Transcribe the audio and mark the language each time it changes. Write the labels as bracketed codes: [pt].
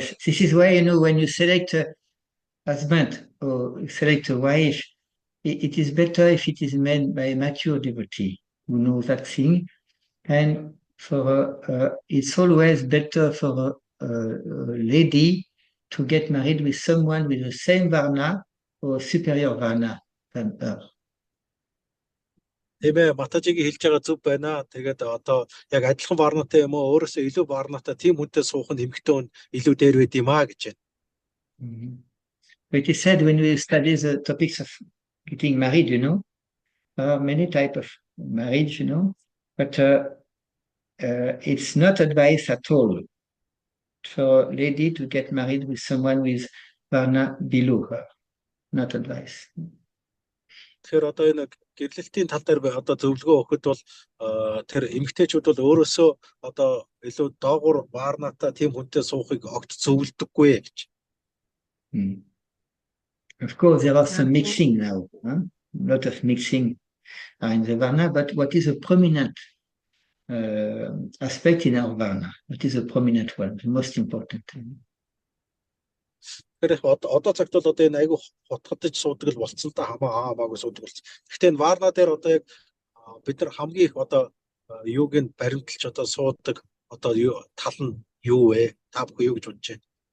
[en] This is why, when you select a husband or select a wife, it is better if it is made by a mature devotee who knows that thing. And it's always better for a lady to get married with someone with the same varna or superior varna than her. [mn] Тийм Матажигийн хэлж байгаа зүг байна. Тэгээд одоо яг адилхан варнатай юм уу өөрөөсөө илүү варнатай тийм хүнтэй суух нь эмэгтэй хүн илүү дээр байд юм аа гэж байна. [en] But it said when we study the topics of getting married, there are many types of marriage, but it's not advised at all for a lady to get married with someone with Varna below her. Not advised. [mn] Тэгэхээр одоо энэ гэрлэлтийн тал дээр одоо зөвлөгөө өгөхөд бол тэр эмэгтэйчүүд бол өөрөөсөө одоо илүү доогуур варнатай тийм хүнтэй суухыг огт зөвлөдөггүй гэж. [en] Of course, there are some mixing now. A lot of mixing in the Varna, but what is a prominent aspect in our Varna? What is a prominent one, the most important? [mn] Тэгэхээр одоо цагт бол одоо энэ айгүй хотгодж суудаг л болцсон та хамаагүй суудаг болцсон. Гэхдээ энэ варна дээр одоо яг бид нар хамгийн их одоо юуг нь баримталж одоо суудаг одоо тал нь юу вэ? Та бүхэн юу гэж бодож байна?